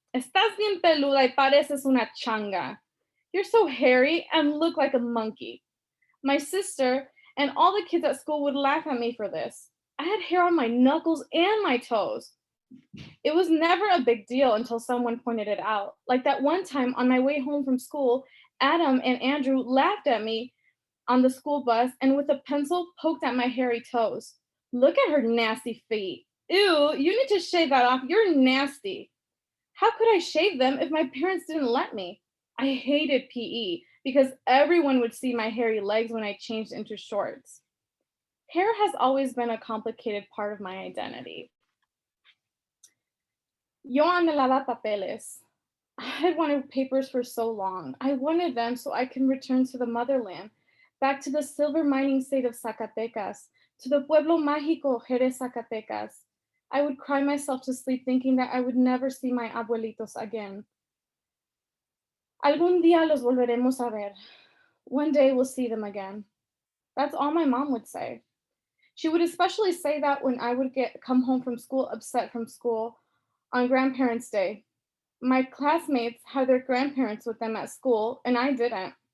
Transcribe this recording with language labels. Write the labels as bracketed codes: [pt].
[es] Estás bien peluda y pareces una changa. [en] You're so hairy and look like a monkey. My sister and all the kids at school would laugh at me for this. I had hair on my knuckles and my toes. It was never a big deal until someone pointed it out. Like that one time on my way home from school, Adam and Andrew laughed at me on the school bus and with a pencil poked at my hairy toes. Look at her nasty feet. Ew, you need to shave that off. You're nasty. How could I shave them if my parents didn't let me? I hated PE because everyone would see my hairy legs when I changed into shorts. Hair has always been a complicated part of my identity. [es] Yo anhelaba papeles. [en] I had wanted papers for so long. I wanted them so I can return to the motherland, back to the silver mining state of Zacatecas, to the Pueblo Mágico, Jerez, Zacatecas. I would cry myself to sleep thinking that I would never see my abuelitos again. [es] Algún día los volveremos a ver. [en] One day we'll see them again. That's all my mom would say. She would especially say that when I would come home from school upset from school on Grandparents' Day. My classmates had their grandparents with them at school, and I didn't.